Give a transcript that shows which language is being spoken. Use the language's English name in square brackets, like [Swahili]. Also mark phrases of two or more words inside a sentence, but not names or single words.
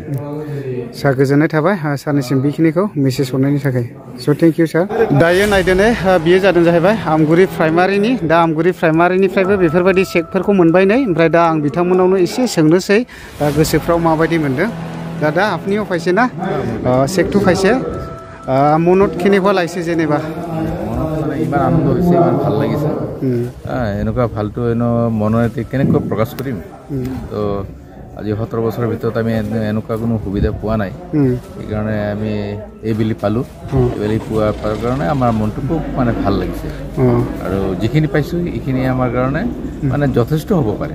[Bodo] सार गोजोननाय थाबाय सारनिसिम बेखिनिखौ मेसेज हरनायनि थाखाय स' थेंक इउ सार दायो नायदोनै बियो जादों जाहैबाय आमगुरि प्राइमारिनि दा आमगुरि प्राइमारिनिफ्रायबो बेफोरबायदि चेकफोरखौ मोनबाय नै ओमफ्राय दा आं बिथांमोनावनो एसे सोंनोसै दा गोसोफ्राव माबायदि मोनदों दादा आपनिও [Assamese] পাইছে না চেকটো পাইছে মনত কেনেকুৱা লাগিছে যেনিবা ইমান আনন্দ হৈছে ইমান ভাল লাগিছে এনেকুৱা ভালটো মনতে কেনেকৈ প্ৰকাশ কৰিম তো আজি 17 বছৰৰ ভিতৰত আমি এনেকুৱা কোনো সুবিধা পোৱা নাই সেইকাৰণে আমি এইবেলি পালোঁ এইবেলি পোৱাৰ কাৰণে আমাৰ মনটো খুব মানে ভাল লাগিছে আৰু যিখিনি পাইছোঁ এইখিনি আমাৰ কাৰণে মানে যথেষ্ট হ'ব পাৰে